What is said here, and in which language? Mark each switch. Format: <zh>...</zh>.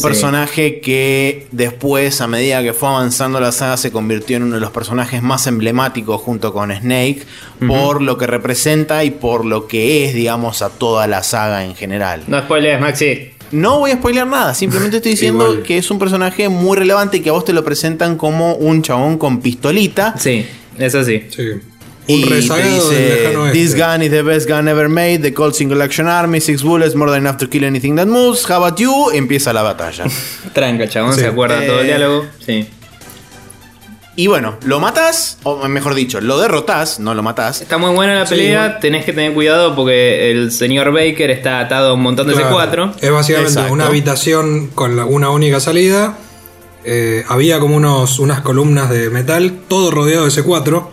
<es>personaje que después, a medida que fue avanzando la saga, se convirtió en uno de los personajes más emblemáticos junto con Snake por lo que representa y por lo que es, digamos, a toda la saga en general. No spoilees, Maxi. No voy a spoilear nada, simplemente estoy diciendo que es un personaje muy relevante y que a vos te lo presentan como un chabón con pistolita. Sí, es así. Sí. Y te dice,</es> <en>this gun is the best gun ever made, the Colt Single Action Army, 6 bullets, more than enough to kill anything that moves, how about you?</en> <es>Empieza la batalla. Tranca, chabón, sí. se acuerda todo el diálogo. Sí. Y bueno, lo matas, o mejor dicho, lo derrotas, no lo matas. Está muy buena la pelea, sí. tenés que tener cuidado porque el señor Baker está atado a un montón de claro. C4. Es básicamente exacto. una habitación con una única salida. Había como unas columnas de metal, todo rodeado de C4.</es>